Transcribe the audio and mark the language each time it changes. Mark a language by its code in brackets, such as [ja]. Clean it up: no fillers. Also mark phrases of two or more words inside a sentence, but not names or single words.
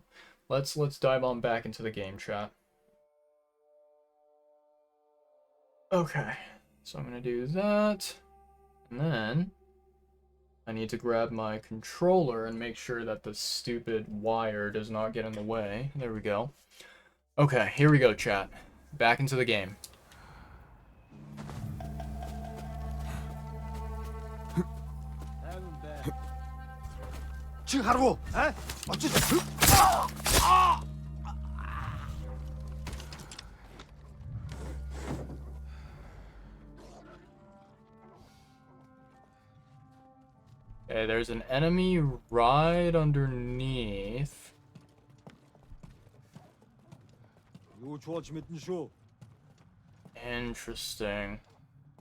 [en] Let's dive on back into the game chat. Okay, so I'm gonna do that, and then I need to grab my controller and make sure that the stupid wire does not get in the way. There we go. Okay, here we go, chat. Back into the game. [mn] Чи харав уу? Очиж. [en] Okay, there's an enemy right underneath. [mn] Юу ч болж мэднэ шүү.